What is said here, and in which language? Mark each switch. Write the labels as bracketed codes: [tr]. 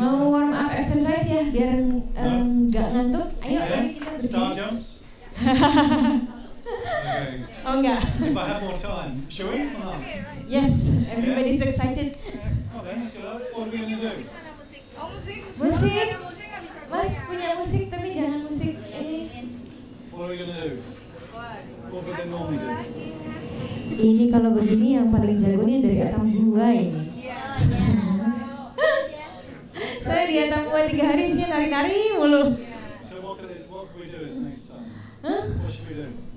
[id] Mau [en] warm up exercise [id] ya, biar nggak ngantuk. Ayo, mari kita berdiri. [en] Star jumps? Okay. [id] Oh enggak. [en] If I have more time, shall we? Oh. Yes, everybody's excited. Oh, then, what are we going to do? [id] Musik. Mas punya musik tapi jangan musik ini. [en] What are we going to do? What would they normally do? [id] Ini kalau begini yang paling jago nih dari Atam Gua ini. Saya di Atam Gua 3 hari sih nari-nari mulu. [en] So what can we do as an exercise? Huh? What should we do?